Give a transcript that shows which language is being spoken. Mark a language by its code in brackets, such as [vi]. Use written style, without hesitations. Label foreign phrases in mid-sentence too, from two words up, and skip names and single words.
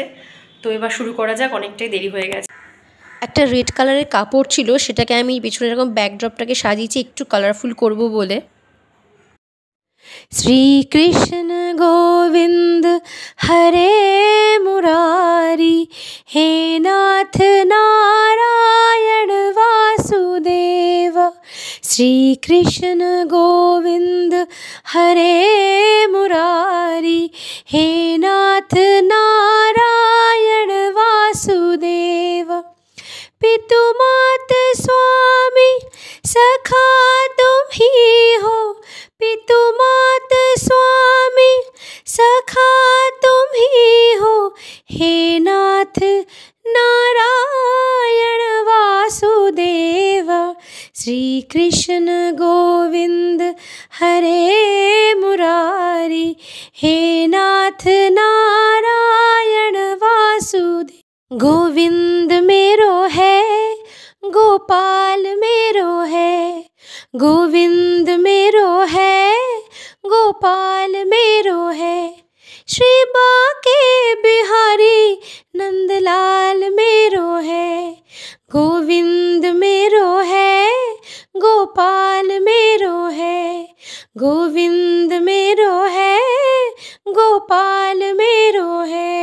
[bn] তো এবার শুরু করা যাক, অনেকটাই দেরি হয়ে গেছে। একটা রেড কালারের কাপড় ছিল, সেটাকে আমি পিছনে এরকম ব্যাকড্রপটাকে সাজিয়েছি একটু কালারফুল করব বলে। [hi] श्रीकृष्ण गोविन्द हरे मुरारि, हे नाथ नारायण वासुदेव। श्रीकृष्ण गोविंद हरे मुरारी, हे नाथ नारायण वासुदेव। पितु मात स्वामी सखा तुम ही हो, पितु मात स्वामी सखा तुम ही हो, हे नाथ नारायण वासुदेव। श्री कृष्ण गोविंद हरे मुरारी, हे नाथ नारायण वासुदेव। गोविंद मेरो है, गोपाल मेरो है, गोविंद मेरो है, गोपाल मेरो है। श्री बाके बिहारी नंदलाल मेरो है, गोविंद मेरो है, गोपाल मेरो है, गोविंद मेरो है, गोपाल मेरो है।